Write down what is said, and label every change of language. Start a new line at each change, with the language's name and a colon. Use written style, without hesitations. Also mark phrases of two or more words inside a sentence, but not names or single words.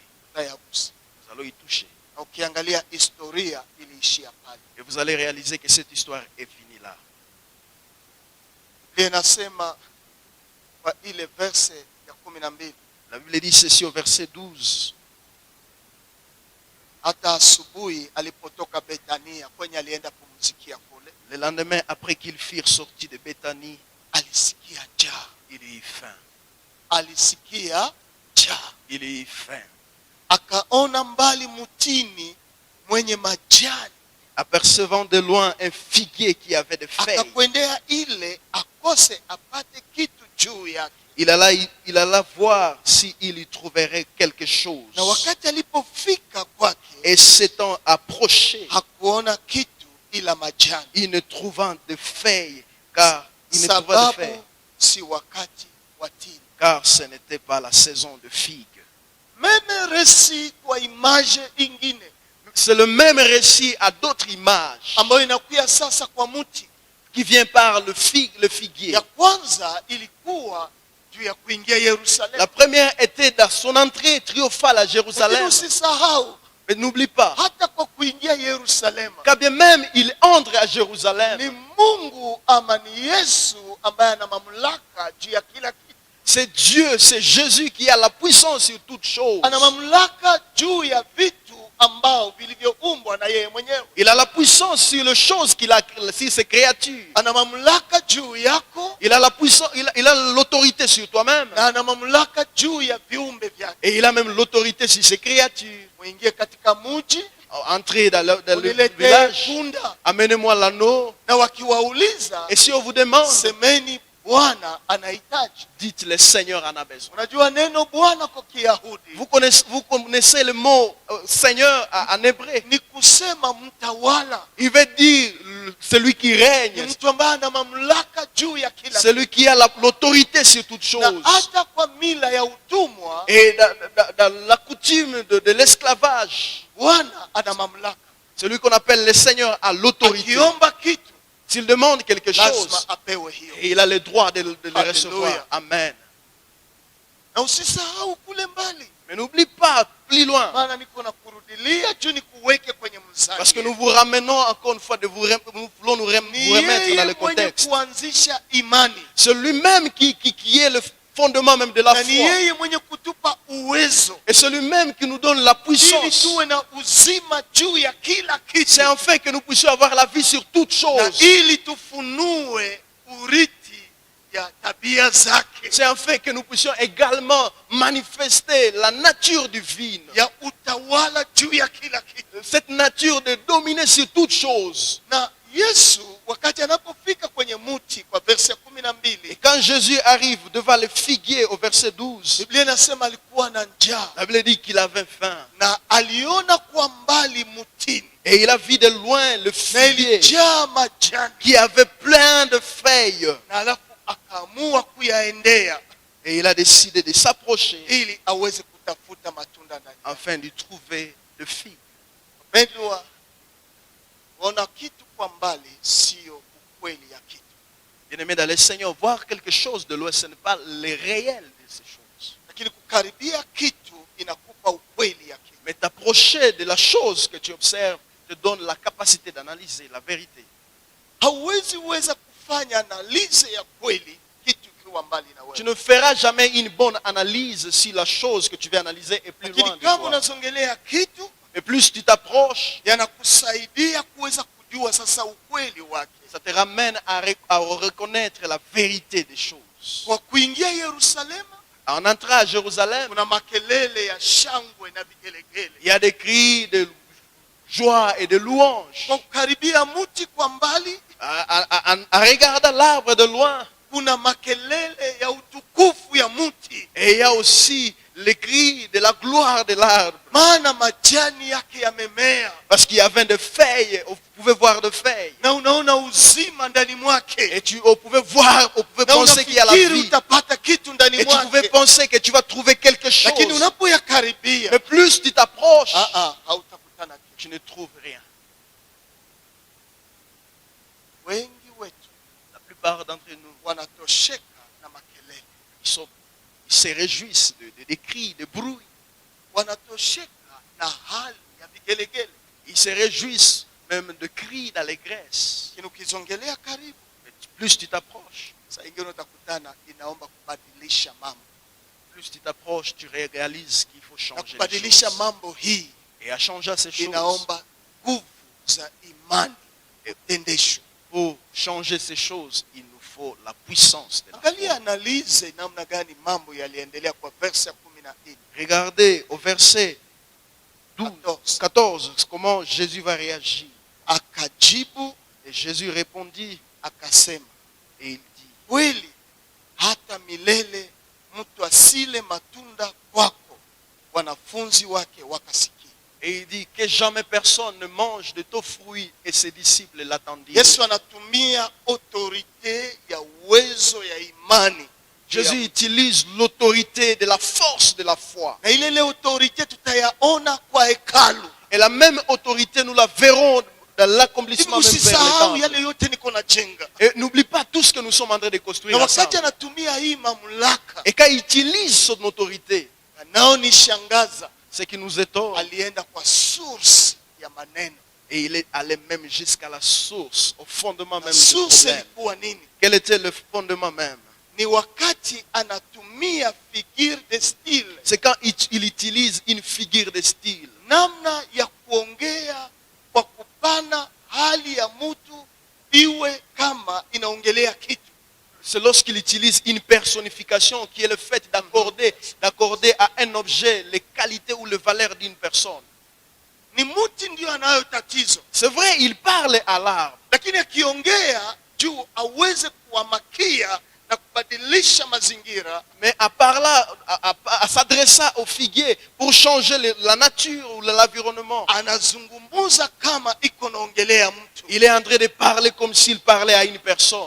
Swahili: Utayagusa.
French: Nous allons y toucher.
Swahili: Na ukiangalia historia iliishia pale.
French: Et vous allez réaliser que cette histoire est finie là.
Swahili: Biblia inasema kwa ile verse ya 12,
French: La Bible dit ceci au verset 12.
Swahili: hata asubuhi alipotoka Betania kwenye alienda pumzikia kule,
French: Le lendemain, après qu'ils firent sorti de Béthanie,
Swahili: alisikia njaa.
French: il eut faim.
Swahili: Alisikia njaa.
French: Il eut faim.
Swahili: Akaona mbali mtini mwenye majani,
French: Apercevant de loin un figuier qui avait des feuilles,
Swahili: akakwendea ile akose apate kitu juu yake.
French: il alla voir s'il y trouverait quelque chose.
Swahili: Na wakati alipofika kwake,
French: Et s'étant approché,
Swahili: hakuona kitu ila majani,
French: il ne trouvant de feuilles, car il ne trouva de feuilles,
Swahili: sababu si wakati wa tini.
French: car ce n'était pas la saison de figues. Meme resi
Swahili: kwa image ingine
French: C'est le même récit à d'autres images
Swahili: ambayo inakuya sasa kwa mti.
French: qui vient par le figuier.
Swahili: Ya kwanza ilikuwa juu ya kuingia Yerusalemu.
French: La première était dans son entrée triomphale à
Swahili: Lakini
French: Jérusalem.
Swahili: usisahau
French: Mais n'oublie pas,
Swahili: hata kwa kuingia Yerusalemu
French: quand bien même il entre à
Swahili: ni
French: Jérusalem,
Swahili: Mungu ama ni Yesu ambaye ana mamlaka juu ya kila kitu.
French: c'est Dieu, c'est Jésus qui a la puissance sur toutes choses.
Swahili: Ana mamlaka juu ya vitu ambao vilivyoumbwa na yeye mwenyewe.
French: Il a la puissance sur les choses qu'il a, sur ses créatures.
Swahili: Ana mamlaka juu yako
French: Il a la puissance, il a l'autorité sur toi-même.
Swahili: na ana mamlaka juu ya viumbe vyake.
French: Et il a même l'autorité sur ses créatures.
Swahili: Muingie katika mji,
French: Entrez dans le
Swahili: uniletee
French: village,
Swahili: punda,
French: amenez-moi l'anneau.
Swahili: na wakiwauliza
French: Et si on vous demande,
Swahili: semeni Bwana anahitaji.
French: dites le Seigneur en a besoin.
Swahili: Unajua neno Bwana kwa Kiyahudi
French: Vous connaissez le mot Seigneur en hébreu.
Swahili: ni kusema mtawala,
French: Il veut dire celui qui
Swahili: ni
French: règne,
Swahili: mtu ambaye ana mamlaka juu ya kila kitu.
French: celui qui a l'autorité sur toutes
Swahili: Na
French: choses.
Swahili: hata kwa mila ya utumwa
French: Et dans la coutume de l'esclavage,
Swahili: Bwana ana mamlaka.
French: celui qu'on appelle le Seigneur a l'autorité.
Swahili: Akiomba kitu
French: S'il demande quelque
Swahili: lazima
French: chose,
Swahili: apewe hiyo.
French: et il a le droit de le Alléluia. recevoir. Amen.
Swahili: Na usisahau kule mbali,
French: Mais n'oublie pas, plus loin.
Swahili: Maana niko na kurudilia juu nikuweke kwenye mzani.
French: Parce que nous vous ramenons encore une fois, nous voulons vous remettre dans le contexte.
Swahili: Kuanzisha imani.
French: C'est lui-même qui est le fondement même de la
Swahili: Na
French: foi.
Swahili: ni yeye mwenye kutupa uwezo.
French: Et c'est lui-même qui nous donne la
Swahili: Ili
French: puissance.
Swahili: tuwe na uzima juu ya kila kitu.
French: C'est enfin que nous puissions avoir la vie sur toutes
Swahili: Na
French: choses.
Swahili: ili tufunue urithi ya tabia zake.
French: C'est enfin que nous puissions également manifester la nature divine.
Swahili: Ya utawala juu ya kila kitu.
French: Cette nature de dominer sur toutes choses.
Swahili: Na Yesu wakati anapofika kwenye muti kwa verse ya
French: Et 12. quand Jésus arrive devant le figuier au verset 12,
Swahili: Biblia inasema alikuwa na njaa.
French: la Bible dit qu'il avait faim.
Swahili: Na aliona kwa mbali mutini.
French: Et il a vu de loin le
Swahili: Na
French: figuier
Swahili: ilijaa majani.
French: qui avait plein de feuilles.
Swahili: Na alafu akaamua kuyaendea.
French: Et il a décidé de s'approcher
Swahili: Ili aweze kutafuta matunda ndani.
French: afin de trouver le figue.
Swahili: Wapendwa, ona kitu kwa mbali sio ukweli ya kitu.
French: Bien-aimé dans le Seigneur, voir quelque chose de loin, ce n'est pas le réel de ces choses.
Swahili: Lakini kukaribia kitu inakupa ukweli ya kitu.
French: Mais t'approcher de la chose que tu observes te donne la capacité d'analyser la vérité.
Swahili: Hauwezi weza kufanya analize ya kweli kitu kiwa mbali na
French: Tu
Swahili: wewe.
French: ne feras jamais une bonne analyse si la chose que tu veux analyser est plus loin
Swahili: Lakini
French: de
Swahili: kama
French: toi.
Swahili: unazongelea kitu,
French: Et plus tu t'approches,
Swahili: yanakusaidia kuweza kujua sasa ukweli wake.
French: ça te ramène à reconnaître la vérité des choses.
Swahili: Kwa kuingia Yerusalemu,
French: En entrant à Jérusalem,
Swahili: kuna makelele ya shangwe na vigelegele.
French: il y a des cris de joie et de louange.
Swahili: Kwa kukaribia muti kwa mbali,
French: En regardant l'arbre de loin,
Swahili: kuna makelele ya utukufu ya muti.
French: et il y a aussi les cris de la gloire de l'arbre.
Swahili: Maana majani yake yamemea.
French: Parce qu'il y avait des feuilles, vous pouvez voir des feuilles.
Swahili: Na unaona uzima ndani mwake.
French: Et on pouvait voir, on pouvait
Swahili: Na
French: penser qu'il y a la
Swahili: unafikiri
French: vie.
Swahili: utapata kitu ndani
French: Et tu pouvais
Swahili: mwake.
French: penser que tu vas trouver quelque
Swahili: Lakini
French: chose.
Swahili: unapoyakaribia,
French: Mais plus tu t'approches,
Swahili: hautakutana kitu.
French: tu ne trouves rien.
Swahili: Wengi wetu
French: La plupart d'entre nous,
Swahili: wanatosheka na makelele.
French: ils se réjouissent des cris, des bruits.
Swahili: Wanatosheka na hali ya vigelegele.
French: Ils se réjouissent même de cris d'allégresse.
Swahili: Lakini ukizongelea karibu,
French: Mais plus tu t'approches,
Swahili: saa ingine utakutana inaomba kubadilisha mambo.
French: plus tu t'approches, tu réalises qu'il faut
Swahili: Na
French: changer les
Swahili: kubadilisha
French: choses.
Swahili: mambo hii
French: Et à changer ces choses,
Swahili: inaomba nguvu za imani utendeshwe.
French: pour changer ces choses, il nous faut la puissance de la foi.
Swahili: Angalia analize namna gani mambo yaliendelea kwa verse ya 14.
French: Regardez au verset 14. 14, comment Jésus va réagir.
Swahili: Akajibu
French: Et Jésus répondit
Swahili: akasema,
French: et il dit,
Swahili: kweli hata milele mtu asile matunda kwako. Wanafunzi wake wakasikia.
French: et il dit que jamais personne ne mange de ton fruit, et ses disciples l'attendirent.
Swahili: Yesu anatumia autorite ya uwezo ya imani.
French: Jésus utilise l'autorité de la force de la foi.
Swahili: Na ile autorite tutayaona kwa hekalu.
French: Et la même autorité, nous la verrons dans l'accomplissement même vers
Swahili: Usisahau
French: le
Swahili: yale
French: temple.
Swahili: yote niko na jenga.
French: Et n'oublie pas tout ce que nous sommes en train de construire
Swahili: Na wakati
French: ensemble.
Swahili: anatumia hii mamlaka,
French: Et quand il utilise son autorité,
Swahili: anaonishangaza,
French: ce qui nous étonne,
Swahili: alienda kwa source ya maneno.
French: et il est allé même jusqu'à la source, au fondement même du Source problème.
Swahili: ilikuwa nini?
French: Quel était le fondement même?
Swahili: Ni wakati anatumia
French: figure de style, C'est quand il utilise une figure de style.
Swahili: namna ya kuongea kwa kupana hali ya mtu iwe kama inaongelea kitu.
French: C'est lorsqu'il utilise une personnification qui est le fait d'accorder à un objet les qualités ou les valeurs d'une personne.
Swahili: Ni muti ndio anayo tatizo,
French: C'est vrai, il parle à l'arbre.
Swahili: lakini akiongea juu aweze kuwamakia na kubadilisha mazingira,
French: Mais à s'adressant au figuier pour changer la nature ou l'environnement,
Swahili: anazungumza kama iko naongelea mtu.
French: il est en train de parler comme s'il parlait à une personne.